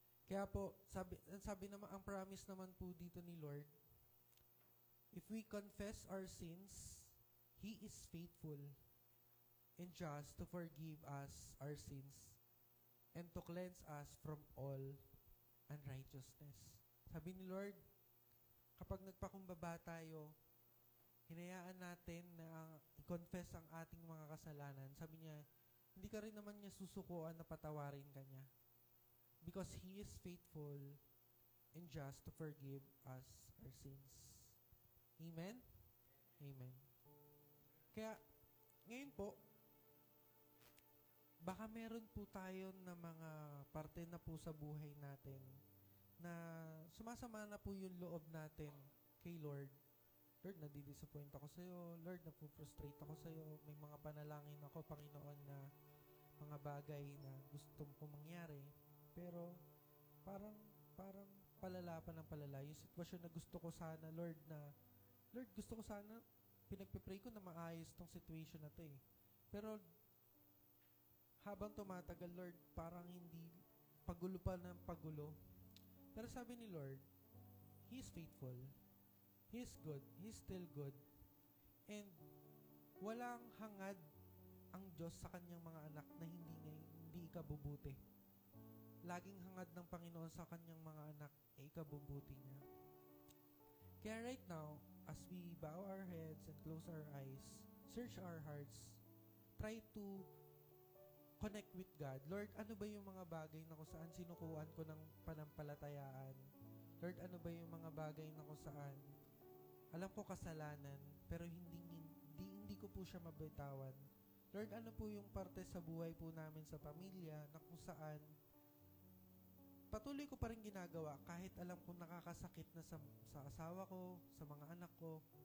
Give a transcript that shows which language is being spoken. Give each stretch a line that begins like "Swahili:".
English: Kaya po, sabi naman, ang promise naman po dito ni Lord, if we confess our sins, He is faithful and just to forgive us our sins and to cleanse us from all unrighteousness.
Filipino: Sabi ni Lord, kapag nagpakumbaba tayo, hinayaan natin na i-confess ang ating mga kasalanan. Sabi niya, hindi ka rin naman niya susukuan na patawarin ka niya.
English: Because He is faithful and just to forgive us our sins.
Filipino: Amen? Amen. Kaya, ngayon po, baka meron po tayo na mga parte na po sa buhay natin na sumasama na po yung loob natin kay Lord. Lord, nadidisappoint ako sa'yo. Lord, napu-frustrate ako sa'yo. May mga panalangin ako, Panginoon, na mga bagay na gusto ko mangyari. Pero, parang palala pa ng palala. Yung sitwasyon na gusto ko sana, Lord, gusto ko sana, pinagpipray ko na maayos tong situation na to eh. Pero, habang tumatagal, Lord, parang hindi, pagulo pa ng pagulo. Pero sabi ni Lord, He is faithful.
English: He is good. He is still good.
Filipino: And walang hangad ang Diyos sa Kanyang mga anak na hindi ikabubuti. Laging hangad ng Panginoon sa Kanyang mga anak ay ikabubuti niya.
English: Kaya right now, as we bow our heads and close our eyes, search our hearts, try to connect with God.
Filipino: Lord, ano ba yung mga bagay na kung saan sinukuan ko ng panampalatayaan? Lord, ano ba yung mga bagay na kung saan alam ko kasalanan, pero hindi ko po siya mabitawan. Lord, ano po yung parte sa buhay po namin sa pamilya na kung saan patuloy ko pa rin ginagawa kahit alam kong nakakasakit na sa asawa ko, sa mga anak ko.